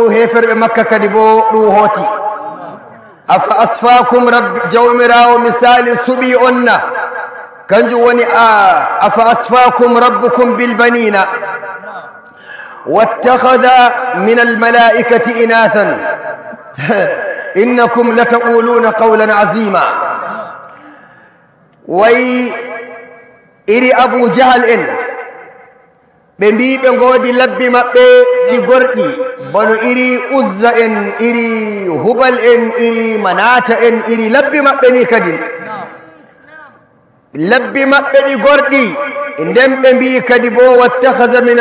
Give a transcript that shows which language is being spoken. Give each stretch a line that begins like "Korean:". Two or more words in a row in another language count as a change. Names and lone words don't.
Fula: heferɓe makka kadi bo ɗum hooti
Arabic: أفأصفاكم ربي
Fula: jawmirawo misali suɓi onna kanjum woni
Arabic: أفأصفاكم ربكم بالبنين واتخذ من الملائكة إناثا إنكم لتقولون قولا عظيما
Fula: way iri abu jahal en ɓe mbi ɓe ngoodi labbi maɓɓe ɗi gorɗi bono iri uzza en iri hubal en iri manata en iri labbi maɓɓe ni kadi labbi maɓɓe ɗi gorɗi nden ɓe mbi kadi bo
Arabic: واتخذ من